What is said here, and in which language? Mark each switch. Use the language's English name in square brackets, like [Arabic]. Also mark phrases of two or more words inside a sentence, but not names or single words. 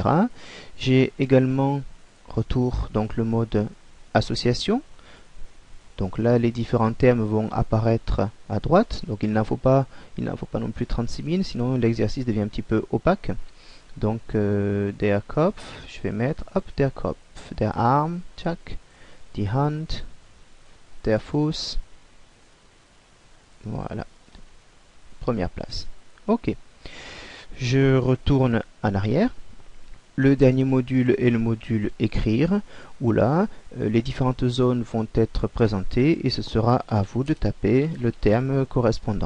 [French] J'ai également retour donc le mode association. Donc là les différents termes vont apparaître à droite. Donc il n'en faut pas non plus 36 000, sinon l'exercice devient un petit peu opaque. [German] Donc der Kopf, [French] je vais mettre hop [German] der Kopf, der Arm, tchac, die Hand, der Fuß. [French] Voilà. Première place. Ok. Je retourne en arrière. Le dernier module est le module écrire, où là, les différentes zones vont être présentées et ce sera à vous de taper le terme correspondant.